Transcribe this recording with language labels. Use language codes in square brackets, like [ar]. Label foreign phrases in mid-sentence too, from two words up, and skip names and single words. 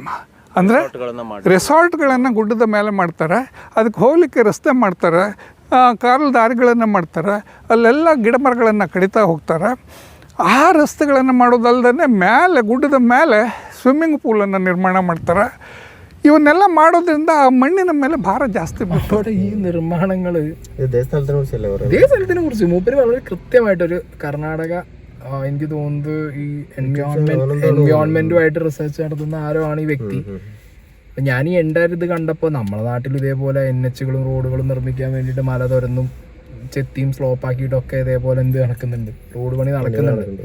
[kn] ಅಂದರೆ ರೆಸಾರ್ಟ್ಗಳನ್ನು ಗುಡ್ಡದ ಮೇಲೆ ಮಾಡ್ತಾರೆ, ಅದಕ್ಕೆ ಹೋಗಲಿಕ್ಕೆ ರಸ್ತೆ ಮಾಡ್ತಾರೆ, ಕಾಲು ದಾರಿಗಳನ್ನು ಮಾಡ್ತಾರೆ, ಅಲ್ಲೆಲ್ಲ ಗಿಡ ಮರಗಳನ್ನು ಕಡಿತಾ ಹೋಗ್ತಾರೆ. ಆ ರಸ್ತೆಗಳನ್ನು ಮಾಡೋದಲ್ಲದೆ ಮೇಲೆ ಗುಡ್ಡದ ಮೇಲೆ ಸ್ವಿಮ್ಮಿಂಗ್ ಪೂಲನ್ನು ನಿರ್ಮಾಣ ಮಾಡ್ತಾರೆ. ಇವನ್ನೆಲ್ಲ ಮಾಡೋದ್ರಿಂದ ಆ മണ്ണിನ ಮೇಲೆ ಭಾರ ಜಾಸ್ತಿ [ml] ബിക്കോസ് ഈ നിർമ്മാണങ്ങൾ ഇതേ സ്ഥലത്തിനെ കുറിച്ച് മൂപ്പര് വളരെ കൃത്യമായിട്ടൊരു കർണാടക, എനിക്ക് തോന്നുന്നത് ഈ എൻവയോൺമെന്റുമായിട്ട് റിസർച്ച് നടത്തുന്ന ആരോ ആണ് ഈ വ്യക്തി. ഞാൻ ഈ എൻ്റെ ഇത് കണ്ടപ്പോൾ നമ്മുടെ നാട്ടിൽ ഇതേപോലെ NHകളും റോഡുകളും നിർമ്മിക്കാൻ വേണ്ടിയിട്ട് മല തുരന്നും ചെത്തിയും സ്ലോപ്പ് ആക്കിയിട്ടൊക്കെ ഇതേപോലെ നടക്കുന്നുണ്ട്, റോഡ് പണി നടക്കുന്നുണ്ട്.